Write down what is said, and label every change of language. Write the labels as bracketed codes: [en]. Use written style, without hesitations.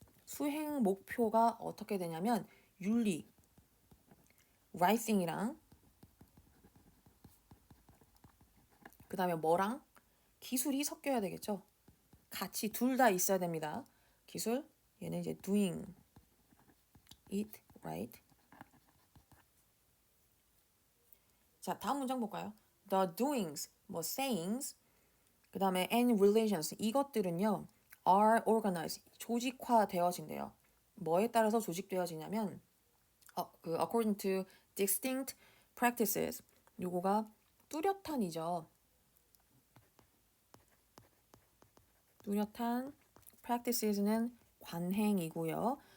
[ko] 수행 목표가 어떻게 되냐면 윤리, [en] right thing [ko] 이랑 그 다음에 뭐랑? 기술이 섞여야 되겠죠. 같이 둘 다 있어야 됩니다. 기술, 얘는 이제 [en] doing it right. [ko] 자, 다음 문장 볼까요? [en] The doings, [ko] 뭐 sayings, 그 다음에 [en] and relations, [ko] 이것들은요 [en] are organized, [ko] 조직화되어진대요. 뭐에 따라서 조직되어지냐면 [en] according to distinct practices, [ko] 요거가 뚜렷한이죠. 뚜렷한 practices는 관행이고요.